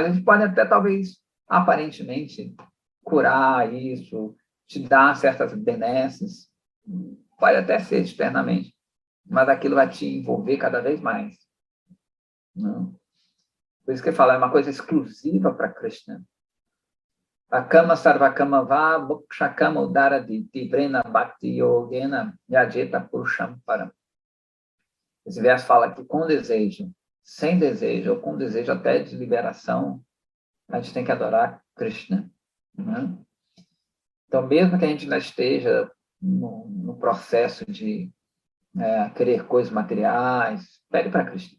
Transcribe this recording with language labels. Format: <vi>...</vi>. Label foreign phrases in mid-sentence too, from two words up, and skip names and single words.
<pt>A gente pode até, talvez, aparentemente, curar isso, te dar certas benesses, pode até ser externamente, mas aquilo vai te envolver cada vez mais. Não? Por isso que fala, é uma coisa exclusiva para Krishna.</pt> <sa>Akama sarvakama va mokshakama udaradi tivrena bhakti yogena yajeta purusham param.</sa> <pt>Esse verso fala que com desejo, sem desejo, ou com desejo até de liberação, a gente tem que adorar Krishna. Né? Então, mesmo que a gente ainda esteja no processo de querer coisas materiais, pede para Krishna.</pt>